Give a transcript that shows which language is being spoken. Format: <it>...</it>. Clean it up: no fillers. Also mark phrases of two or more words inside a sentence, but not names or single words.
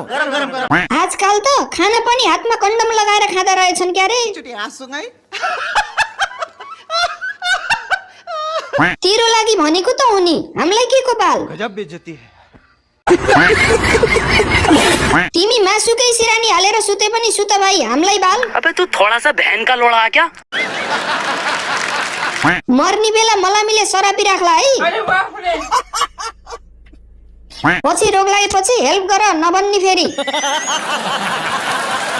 <ne>आजकल त खाना पनि हातमा कन्डम लगाएर खाँदा रहेछन् क्या रे। तेरो लागि भनेको त हो नि हामीलाई के को बाल</ne> <hi>गजब बेइज्जती है।</hi> <ne>तिमी मासुकै सिरानी हालेर सुते पनि सुत भाइ हामीलाई बाल।</ne> <hi>अबे तू थोड़ा सा बहन का लोड़ा क्या</hi> <ne>मर्नी बेला मलामीले सरापी राख्ला है पछि रोग लागेपछि हेल्प गर नभन्नी फेरि।</ne>